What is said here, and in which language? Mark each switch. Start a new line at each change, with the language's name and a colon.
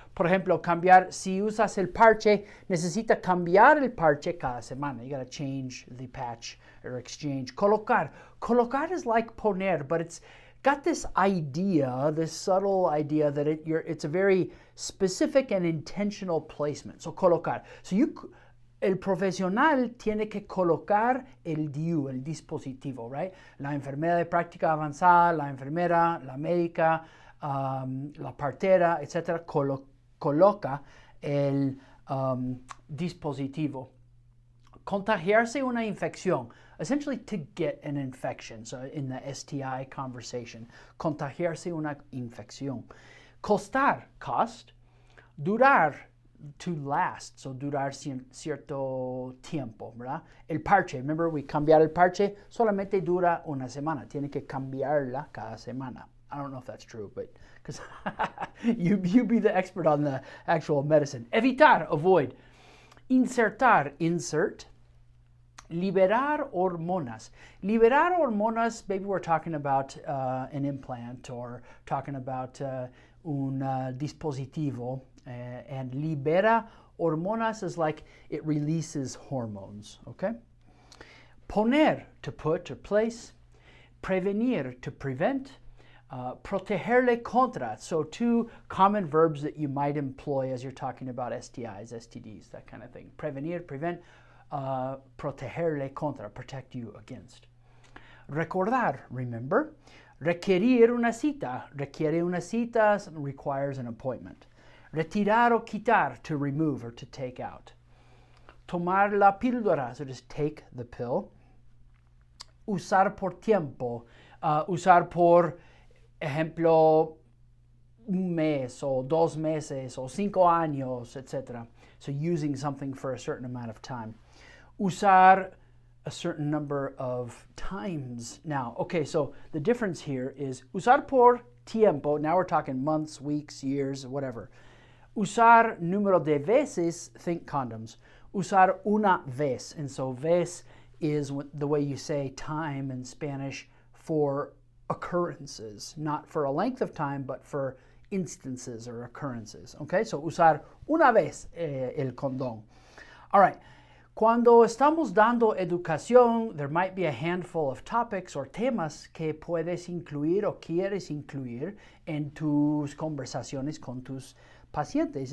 Spanish: Por ejemplo, cambiar, si usas el parche, necesita cambiar el parche cada semana.
English: You got to change the patch or exchange. Colocar. Colocar is like poner, but it's got this idea, this subtle idea that it's a very specific and intentional placement. So, colocar.
Spanish: So, el profesional tiene que colocar el DIU, el dispositivo, right? La enfermera de práctica avanzada, la enfermera, la médica, la partera, etc. Coloca el dispositivo. Contagiarse una infección,
English: essentially to get an infection, so in the STI conversation.
Spanish: Contagiarse una infección. Costar, cost. Durar,
English: to last,
Spanish: so durar cierto tiempo, ¿verdad? El parche,
English: remember we
Spanish: cambiar el parche, solamente dura una semana, tiene que cambiarla cada semana.
English: I don't know if that's true, but because you be the expert on the actual medicine. Evitar, avoid. Insertar, insert.
Spanish: Liberar hormonas. Liberar hormonas,
English: maybe we're talking about an implant or talking about
Spanish: un dispositivo
English: and
Spanish: libera hormonas
English: is like it releases hormones, okay? Poner, to put or place. Prevenir, to prevent.
Spanish: Protegerle contra,
English: so two common verbs that you might employ as you're talking about STIs, STDs, that kind of thing. Prevenir, prevent.
Spanish: Protegerle contra,
English: protect you against.
Spanish: Recordar, remember. Requerir una cita. Requiere una cita
English: requires an appointment.
Spanish: Retirar o quitar,
English: to remove or to take out.
Spanish: Tomar la píldora,
English: so just take the pill.
Spanish: Usar por tiempo, usar por ejemplo un mes o 2 meses o 5 años, etc.
English: So using something for a certain amount of time. Usar a certain number of times. Now, okay, so the difference here is
Spanish: usar por tiempo.
English: Now we're talking months, weeks, years, whatever.
Spanish: Usar número de veces,
English: think condoms.
Spanish: Usar una vez,
English: and so vez is the way you say time in Spanish for occurrences, not for a length of time, but for instances or occurrences. Okay, so
Spanish: usar una vez el condón.
English: All right,
Spanish: cuando estamos dando educación,
English: there might be a handful of topics or
Spanish: temas que puedes incluir o quieres incluir en tus conversaciones con tus pacientes.